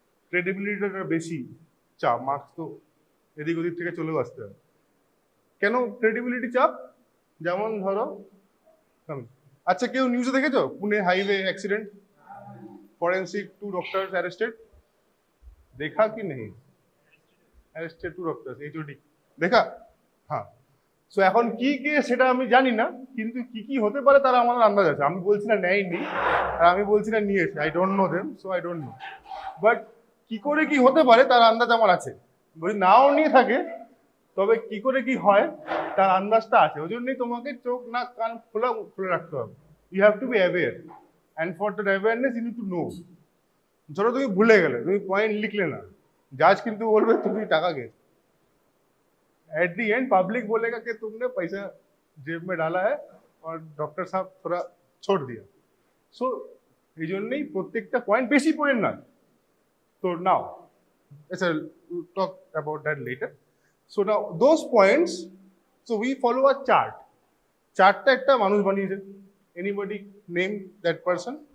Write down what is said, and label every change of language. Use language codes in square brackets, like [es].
[bn] ক্রেডিবিলিটিটা বেশি চাপ, মার্কস তো এদিক ওদিক থেকে চলেও আসতে হবে। কেন ক্রেডিবিলিটি চাপ? যেমন ধরো, আচ্ছা কেউ নিউজে দেখেছো Pune highway accident, forensic 2 doctors arrested, [hi] देखा कि नहीं? [en] arrested 2 doctors, HOD [bn] দেখা? হ্যাঁ। সো এখন কি কেস সেটা আমি জানি না, কিন্তু কি কি হতে পারে তারা আমাদের আন্দাজ আছে। আমি বলছি না নেয়নি, আর আমি বলছি না নিয়েছে, [en] I don't know them, so I don't know. [bn] But কি করে কি হতে পারে তার আন্দাজ আমার আছে। যদি নাও নিয়ে থাকে তবে কি করে কি হয় তার আন্দাজটা আছে। ওই জন্যই তোমাকে চোখ নাক কান খুলে রাখতে হবে। [en] You have to be aware, and for that awareness you need to know. [bn] ধরো তুমি ভুলে গেলে, তুমি পয়েন্ট লিখলে না, জাজ কিন্তু বলবে তুমি টাকা গেছো। [en] at the end [hi] पब्लिक बोलेगा कि तुमने पैसा जेब में डाला है और डॉक्टर साहब थोड़ा छोड़ दिया। सो [bn] এই জন্যই প্রত্যেকটা পয়েন্ট বেশি পয়েন্ট নয়। [en] তো now we'll talk about that later. So now those points, so we follow a chart. [bn] চার্টটা একটা মানুষ বানিয়েছে। [en] Anybody name that person?